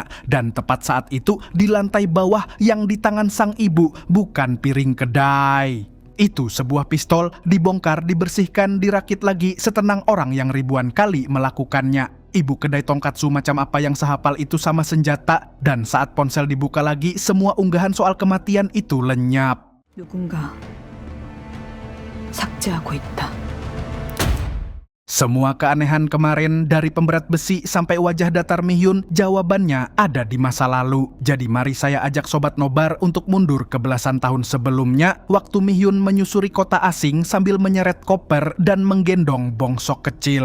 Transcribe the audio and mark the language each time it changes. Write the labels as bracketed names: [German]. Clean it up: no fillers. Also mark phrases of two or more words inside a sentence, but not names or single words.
[Indonesian] Dan tepat saat itu, di lantai bawah yang di tangan sang ibu, bukan piring kedai. Itu sebuah pistol, dibongkar, dibersihkan, dirakit lagi, setenang orang yang ribuan kali melakukannya. Ibu kedai tongkatsu macam apa yang sehafal itu sama senjata, dan saat ponsel dibuka lagi, semua unggahan soal kematian itu lenyap. [Korean] 누군가 삭제하고 있다. [Indonesian] Semua keanehan kemarin, dari pemberat besi sampai wajah datar Mihyun, jawabannya ada di masa lalu. Jadi mari saya ajak Sobat Nobar untuk mundur ke belasan tahun sebelumnya, waktu Mihyun menyusuri kota asing sambil menyeret koper dan menggendong Bongsok kecil.